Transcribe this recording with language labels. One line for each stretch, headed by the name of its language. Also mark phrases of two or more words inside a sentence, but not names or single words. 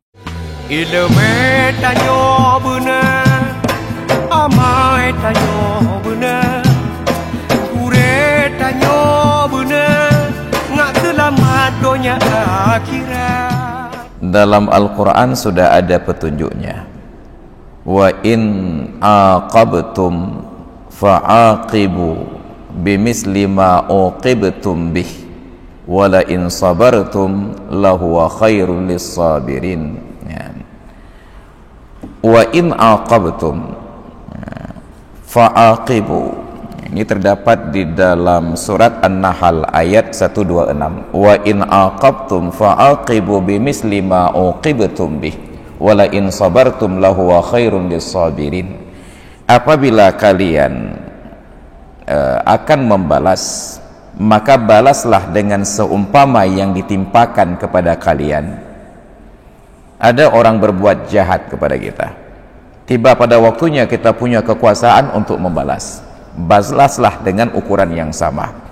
Jambi Malay: Ilmu tanyo benar, amai tanyo benar, kure tanyo benar, ngak selamat dunia akhirat.
Indonesian: Dalam Al-Quran sudah ada petunjuknya.
Arabic: وإن عاقبتم فعاقبوا بمثل ما عوقبتم به ولئن صبرتم لهو خير للصابرين. وإن عاقبتم فعاقبوا,
Indonesian: ini terdapat di dalam surat An-Nahl ayat 126.
Arabic: وإن عاقبتم فعاقبوا بمثل ما عوقبتم به ولئن صبرتم لهو خير للصابرين.
Indonesian: Apabila kalian akan membalas, maka balaslah dengan seumpama yang ditimpakan kepada kalian. Ada orang berbuat jahat kepada kita, tiba pada waktunya kita punya kekuasaan untuk membalas, balaslah dengan ukuran yang sama.